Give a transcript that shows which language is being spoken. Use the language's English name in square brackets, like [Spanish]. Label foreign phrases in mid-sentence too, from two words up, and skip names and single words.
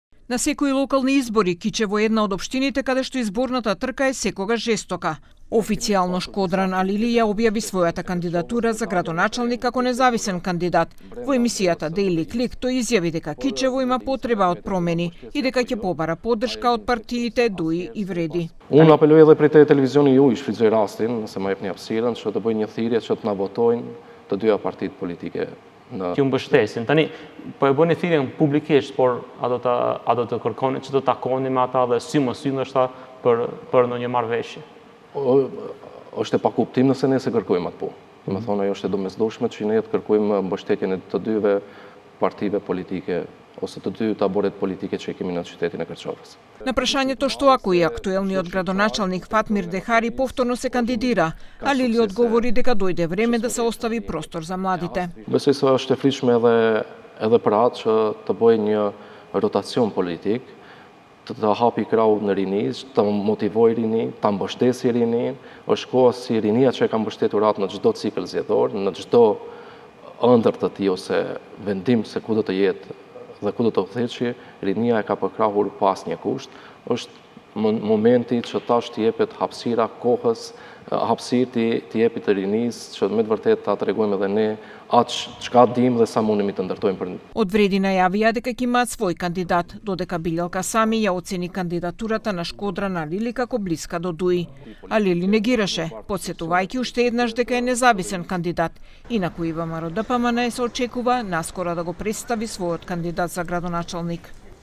[Macedonian] На секои локални избори Кичево е една од општините каде што изборната трка е секогаш жестока. Официјално Шкодран Алили ја објави својата кандидатура за градоначалник како независен кандидат. Во емисијата Daily Click тој изјави дека Кичево има потреба од промени и дека ќе побара поддршка од партиите Дуи и Вреди. [Albanian] Unë apeloj edhe prej televizioni ju, i shfrytëzoj rastin, nëse më jepni hapësirën, që të bëjnë një thirrje që të na votojnë të dyja partitë politike. Ju mbështesin. Tani, po e bëni thirrjen publikisht, por a do të kërkoni që të takoni me ata dhe sy më sy ndoshta për ndonjë marrëveshje? Është e pakuptim nëse ne se kërkojmë atë punë. Do të thonë ajo është e domosdoshme që ne të kërkojmë mbështetjen e të dyve partive politike ose të dy taboret politike që kemi në qytetin e Kërçovës. На прашањето што ако и актуелниот градоначалник Фатмир Дехари повторно се кандидира, Алили одговори дека дојде време да се остави простор за младите. Besoj se është e frikshme edhe për atë që të bëjë një rotacion politik, të hapi krau në rini, të motivoj rini, të mbështesi rinin, është koha si rinia që e ka mbështetur atë në çdo cikël zgjedhor, në çdo ëndër të tij ose vendim se ku do të jetë dhe ku do të udhëheqë, rinia e ka përkrahur pas një kusht, është momenti që tash t'i jepet hapësira kohës, hapësirë t'i jepet të rinisë, që me të vërtet ta tregojmë edhe ne atë çka dim dhe sa mundemi të ndërtojmë për. [Macedonian] Од Вреди најавија дека ќе имаат свој кандидат, додека Билјалка Сами ја оцени кандидатурата на Шкодран Алили како блиска до Дуи. Алили негираше, потсетувајќи уште еднаш дека е независен кандидат. Инаку ИВМР ДПМН се очекува наскоро да го представи својот кандидат за градоначалник.